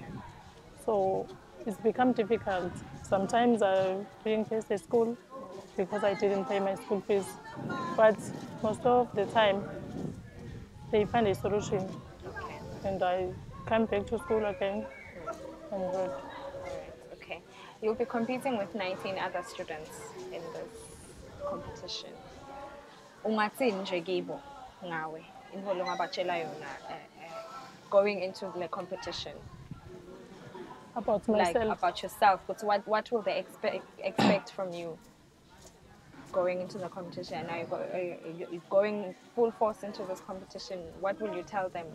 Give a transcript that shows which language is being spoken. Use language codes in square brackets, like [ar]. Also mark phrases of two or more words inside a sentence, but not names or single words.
[en] So it's become difficult. Sometimes I'm being faced at school because I didn't pay my school fees. But most of the time, they find a solution. Okay. And I come back to school again and good. All right. Okay. You'll be competing with 19 other students in this competition. [nd] Ungathini nje kibo ngawe inholo ngabatshela yona [en] going into the competition? About myself. Like about yourself, but what will they expect from you going into the competition? Now you're going full force into this competition. What will you tell them?